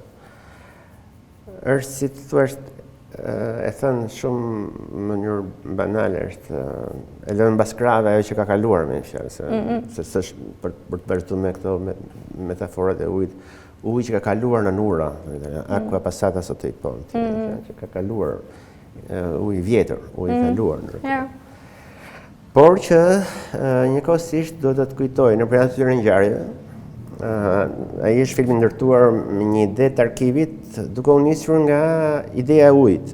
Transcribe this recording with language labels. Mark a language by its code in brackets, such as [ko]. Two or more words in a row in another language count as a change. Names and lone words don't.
[sq] Është si të thuash, e thënë shumë në mënyrë banale, është e lënë mbas krave ajo që ka kaluar me fjalë, se s'është për të vërtetuar me këto metaforat e ujit. Uji që ka kaluar në ura, [it] aqua passata sotto i ponti, [sq] që ka kaluar, uji vjetër, uji kaluar. Por që njëkohësisht do të kujtoj në përjashtë këtyre ngjarjeve, ai është film i ndërtuar me një ide të arkivit, duke u nisur nga ideja e ujit.